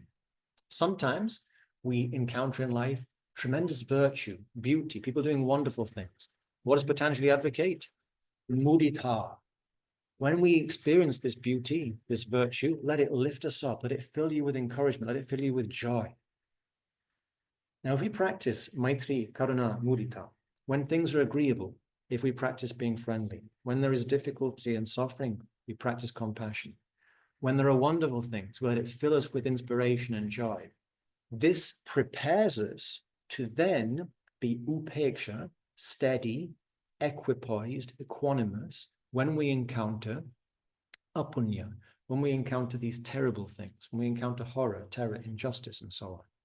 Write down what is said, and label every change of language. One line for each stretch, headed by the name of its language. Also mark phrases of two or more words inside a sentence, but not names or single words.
English: Sometimes we encounter in life tremendous virtue, beauty, people doing wonderful things. What does Patanjali advocate? Mudita. When we experience this beauty, this virtue, let it lift us up, let it fill you with encouragement, let it fill you with joy. Now, if we practice
Sanskrit: मैत्री करुणा मुदिता,
English: when things are agreeable, if we practice being friendly, when there is difficulty and suffering, we practice compassion. When there are wonderful things, we let it fill us with inspiration and joy. This prepares us to then be upeksha, steady, equipoised, equanimous, when we encounter apunya, when we encounter these terrible things, when we encounter horror, terror, injustice, and so on.